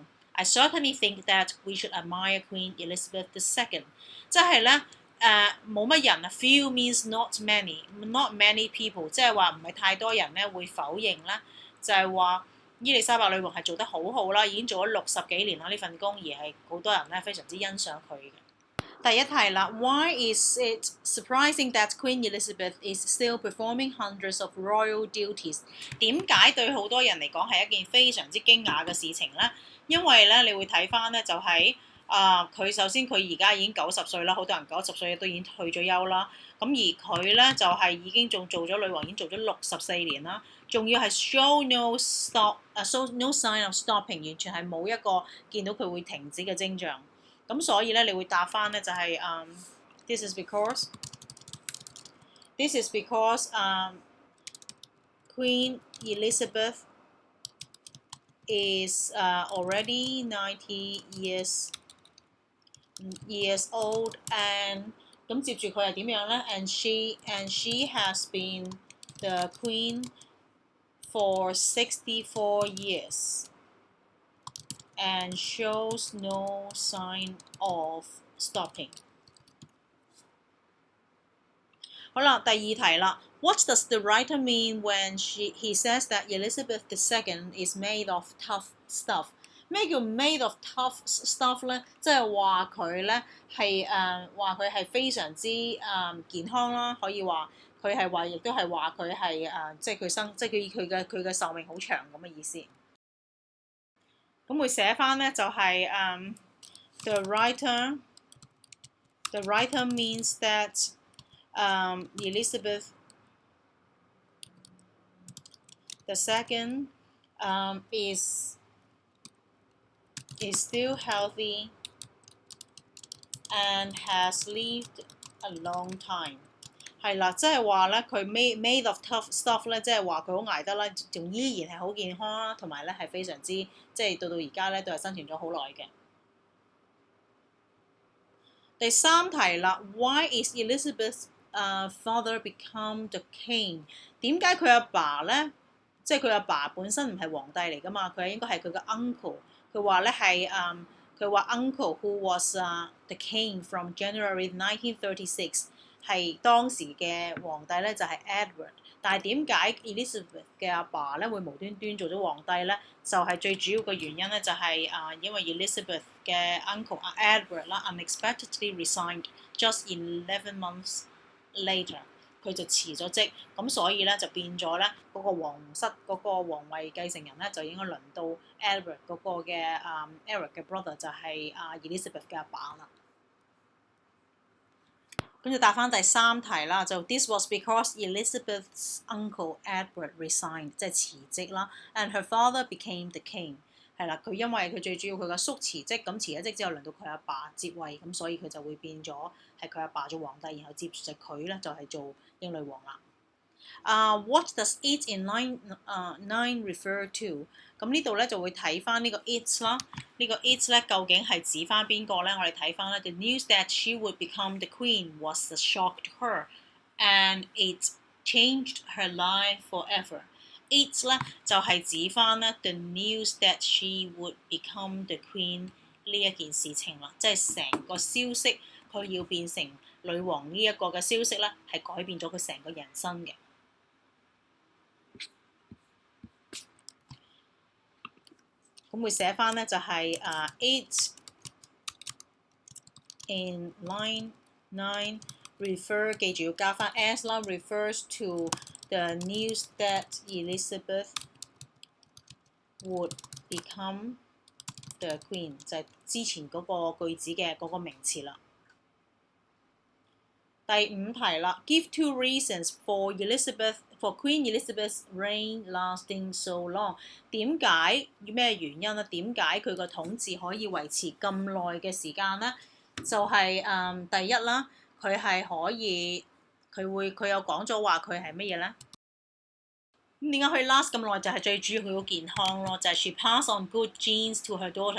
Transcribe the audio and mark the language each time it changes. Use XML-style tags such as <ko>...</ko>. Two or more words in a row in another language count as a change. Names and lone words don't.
<en>I certainly think that we should admire Queen Elizabeth II。</en> <yue>即係咧冇乜人啊 ，</yue> <en>few means not many people，</en> <yue>即係話唔係太多人咧會否認咧，就係話伊麗莎白女王係做得好好啦，已經做咗60幾年啦呢份工，而係好多人咧非常之欣賞佢嘅。第一題啦</yue> <en>，Why is it surprising that Queen Elizabeth is still performing hundreds of royal duties？</en> <yue>點解對好多人嚟講係一件非常之驚訝嘅事情咧？因為咧，你會睇翻咧就係佢首先佢而家已經90歲啦，好多人90歲都已經退咗休啦。咁而佢咧就係已經仲做咗女王，已經做咗64年啦。仲要係</yue> <en>show no sign of stopping，</en> <yue>完全係冇一個見到佢會停止嘅徵象。咁所以咧，你會答翻咧就係</yue> <en>this is because Queen Elizabeth is already 90 years old and</en> <yue>咁接住佢係點樣咧</yue> <en>？And she has been the queen for 64 years and shows no sign of stopping。</en> <yue>好啦，第二題啦。</yue> <en>What does the writer mean when he says that Elizabeth II is made of tough stuff？</en> <yue>咩叫</yue> <en>made of tough stuff</en> <yue>咧？即係話佢咧係話佢係非常之健康啦，可以話佢係話，亦都係話佢係即係佢嘅壽命好長咁嘅意思。咁會寫翻咧就係</yue> <en>the writer means that Elizabeth II is still healthy and has lived a long time。</en> <yue>係啦，即係話咧，佢</yue> <en>made of tough stuff</en> <yue>咧，即係話佢好捱得啦，仲依然係好健康啦，同埋咧係非常之即係到而家咧都係生存咗好耐嘅。第三題啦</yue> <en>，Why is Elizabeth's father become the king？</en> <yue>點解佢阿爸咧，即係佢阿爸本身唔係皇帝嚟噶嘛？佢應該係佢嘅 uncle。佢話咧係佢話</yue> <en>uncle who was the king from January 1936。</en> <yue>係當時嘅皇帝咧就係 Edward， 但係點解 Elizabeth 嘅阿爸咧會無端端做咗皇帝咧？就係最主要嘅原因咧就係因為 Elizabeth 嘅 uncle Edward 啦</yue> <en>unexpectedly resigned just 11 months later，</en> <yue>佢就辭咗職，咁所以咧就變咗咧嗰個皇室嗰個皇位繼承人咧就應該輪到 Edward 嗰個嘅Eric 嘅 brother 就係Elizabeth 嘅阿爸啦。跟住答翻第三題啦，就</yue> <en>This was because Elizabeth's uncle Edward resigned，</en> <yue>即係辭職啦</yue> <en>，and her father became the king。</en> <yue>係啦，佢因為佢最主要佢個叔辭職，咁辭咗職之後輪到佢阿爸接位，咁所以佢就會變咗係佢阿爸做皇帝，然後接住就佢咧就係做英女王啦。</yue> <en>What does it in line 9 refer to？</en> <yue>咁呢度咧就會睇翻呢個 it 啦，呢個 it 咧究竟係指翻邊個咧？我哋睇翻咧 ，</yue> <en>the news that she would become the queen was a shock to her, and it changed her life forever。</en> <yue>it 咧就係指翻咧</yue> <en>the news that she would become the queen</en> <yue>呢一件事情啦，即係成個消息佢要變成女王呢一個嘅消息咧，係改變咗佢成個人生嘅。</yue> <en>咁會寫翻咧就係 it in line 9 refer</en> <yue>記住要加翻</yue> <en>s 啦 refers to the news that Elizabeth would become the queen</en> <yue>就係之前嗰個句子嘅嗰個名詞啦。第五題啦</yue> <en>，Give 2 reasons for Queen Elizabeth's reign lasting so long。</en> <yue>點解咩原因咧？點解佢個統治可以維持咁耐嘅時間咧？就係第一啦，佢係可以佢有講咗話佢係乜嘢咧？咁點解可以 last 咁耐？就係最主要佢好健康咯，就係</yue> <en>she passed on good genes to her daughter。</en>